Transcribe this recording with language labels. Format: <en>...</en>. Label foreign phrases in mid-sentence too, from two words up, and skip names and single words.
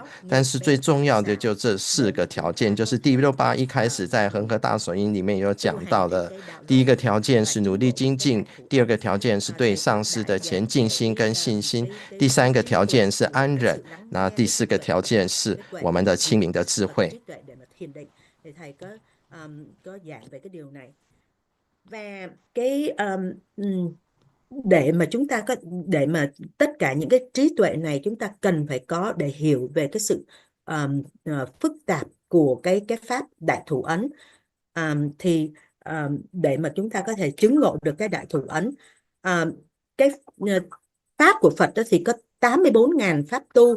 <zh>但是最重要的就这4个条件，就是第681一开始在恒河大手印里面有讲到的。第一个条件是努力精进，第二个条件是对上师的前进心跟信心，第3个条件是安忍，那第4个条件是我们的清明的智慧。</zh> <vi>Và để mà tất cả những cái trí tuệ này chúng ta cần phải có để hiểu về cái sự phức tạp của cái pháp đại thủ ấn, thì để mà chúng ta có thể chứng ngộ được cái đại thủ ấn, cái pháp của Phật đó thì có 84.000 pháp tu.</vi>